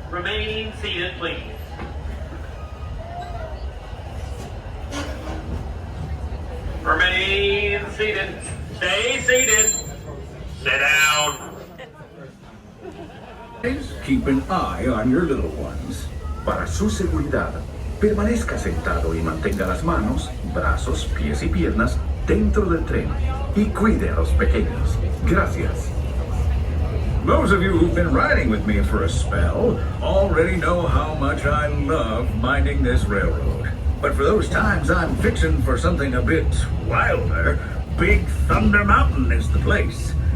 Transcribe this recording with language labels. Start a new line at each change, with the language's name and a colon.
English: Remain seated, please. Remain seated. Stay seated. Sit down. Please keep an eye on your little ones.
Spanish: Para su seguridad, permanezca sentado y mantenga las manos, brazos, pies y piernas dentro del tren. Y cuide a los pequeños. Gracias.
English: Those of you who've been riding with me for a spell already know how much I love minding this railroad. But for those times I'm fixing for something a bit wilder, Big Thunder Mountain is the place.